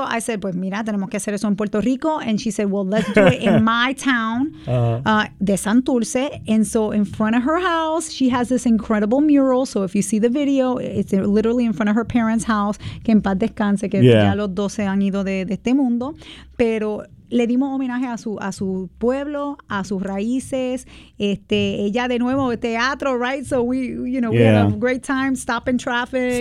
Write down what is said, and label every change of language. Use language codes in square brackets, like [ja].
[en] I said, [es] pues mira, tenemos que hacer eso en Puerto Rico. [en] And she said, well, let's do it in my town, de Santurce. And so in front of her house, she has this incredible mural. So if you see the video, it's literally in front of her parents' house. [es] Que en paz descanse, que ya los dos se han ido de este mundo. Pero... Le dimos homenaje a su pueblo, a sus raíces. Ella de nuevo, teatro, right? [en] So we, you know, we had a great time, stopping traffic.